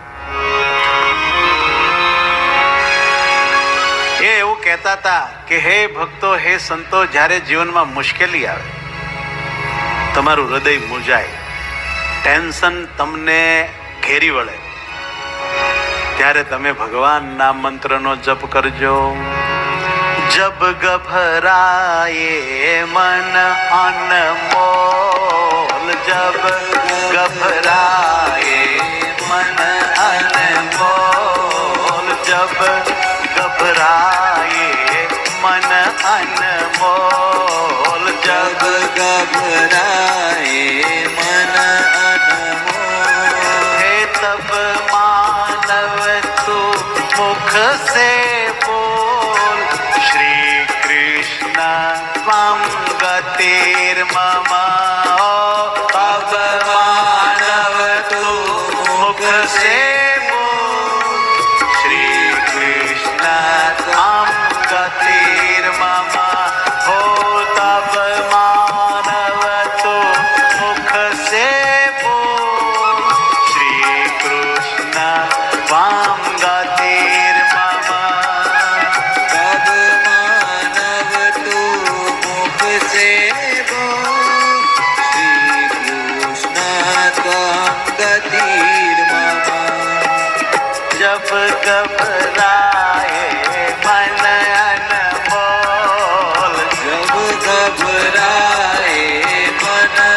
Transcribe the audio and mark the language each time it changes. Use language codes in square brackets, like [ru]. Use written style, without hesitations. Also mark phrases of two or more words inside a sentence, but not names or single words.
[gu] એ એવું કહેતા હતા કે હે ભક્તો, હે સંતો, જ્યારે જીવનમાં મુશ્કેલી આવે, તમારું હૃદય મૂંઝાય, ટેન્શન તમને ઘેરી વળે, ત્યારે તમે ભગવાનના મંત્રનો જપ કરજો. [hi] जब घबराए मन अनमोल, जब घबराए मन अनमोल, जब घबराए मन अनमोल, जब घबराए मन अनमोल, हे तब मानव तू मुख से बोल, [sa] श्री कृष्ण त्वं गतिर्मम. [hi] तब मानव तू मुख से बोल, [sa] श्री कृष्ण त्वं गतिर्मम. [hi] हो तब मानव तू मुख से बोल, [sa] श्री कृष्ण त्वं गतिर्मम. [hi] जब घबराए मन अनमोल, जब घबराए मन